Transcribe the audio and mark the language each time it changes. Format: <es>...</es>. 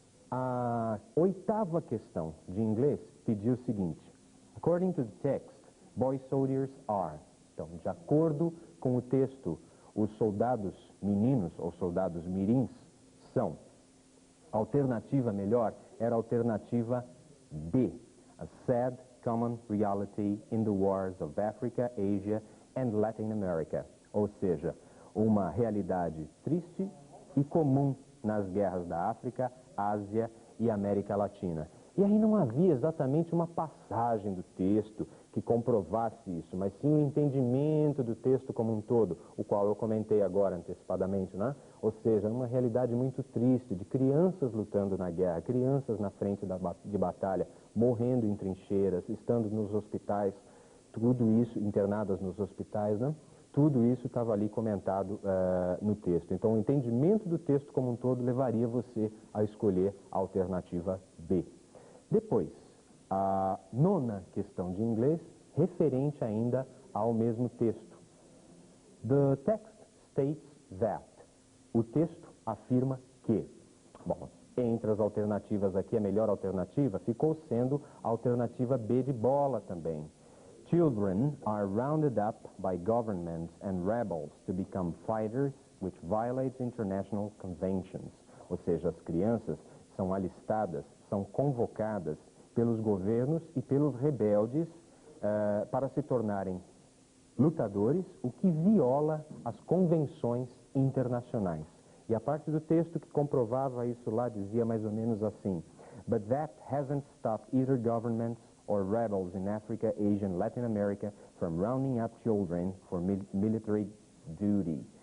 <pt>A oitava questão de inglês pediu o seguinte:</pt> <en>According to the text, boy soldiers are.</en> <pt>Então, de acordo com o texto, os soldados meninos ou soldados mirins são. A alternativa melhor era a alternativa B.</pt> <en>A sad common reality in the wars of Africa, Asia and Latin America.</en> <pt>Ou seja, uma realidade triste e comum nas guerras da África, Ásia e América Latina. E aí não havia exatamente uma passagem do texto que comprovasse isso, mas sim o entendimento do texto como um todo, o qual eu comentei agora antecipadamente, né? Ou seja, uma realidade muito triste de crianças lutando na guerra, crianças na frente de batalha, morrendo em trincheiras, estando nos hospitais, tudo isso, internadas nos hospitais, né? Tudo isso estava ali comentado no texto. Então, o entendimento do texto como um todo levaria você a escolher a alternativa B. Depois, a nona questão de inglês, referente ainda ao mesmo texto.</pt> <en>The text states that.</en> <pt>O texto afirma que. Bom, entre as alternativas aqui, a melhor alternativa ficou sendo a alternativa B de bola também.</pt> <en>Children are rounded up by governments and rebels to become fighters, which violates international conventions.</en> <pt>Ou seja, as crianças são alistadas, são convocadas pelos governos e pelos rebeldes para se tornarem lutadores, o que viola as convenções internacionais. E a parte do texto que comprovava isso lá dizia mais ou menos assim:</pt> <en>But that hasn't stopped either governments or rebels in Africa, Asia and Latin America from rounding up children for military duty.</en>